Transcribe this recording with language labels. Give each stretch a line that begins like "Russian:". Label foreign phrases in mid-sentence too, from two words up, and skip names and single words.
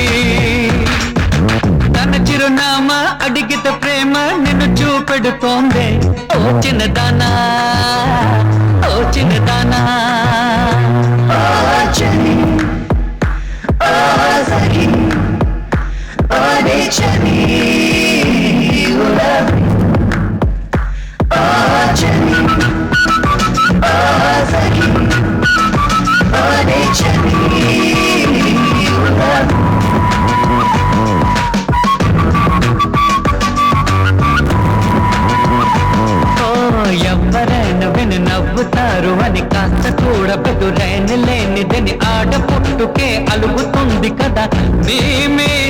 Telugu: తన చిరునామా అడిగిత ప్రేమ నిన్ను చూపెడుతోందే ఓ చిన్నదానా ఓ చిన్నదానా ఓ చలి ఓ సఖి ఓ చలి
English: you love me
Telugu: ఓ చలి ఓ సఖి ఓ చలి
English: you love me
Telugu: ఎవరైనా విని నవ్వుతారు అని కాస్త కూడా బెదురైన లేనిదని ఆడ పుట్టుకే అలుగుతుంది కదా మీ మీద